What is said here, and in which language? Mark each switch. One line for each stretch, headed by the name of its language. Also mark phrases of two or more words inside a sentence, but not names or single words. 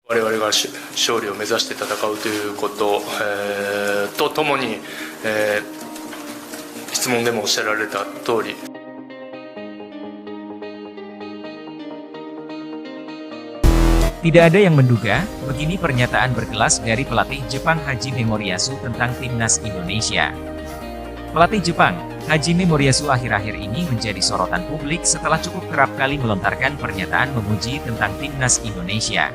Japanese: 我々が勝利を目指して戦うということ、とともに、質問でもおっしゃられた通り、
Indonesian: Tidak ada yang menduga, begini pernyataan berkelas dari pelatih Jepang Hajime Moriyasu tentang timnas Indonesia. Pelatih Jepang, Hajime Moriyasu akhir-akhir ini menjadi sorotan publik setelah cukup kerap kali melontarkan pernyataan memuji tentang timnas Indonesia.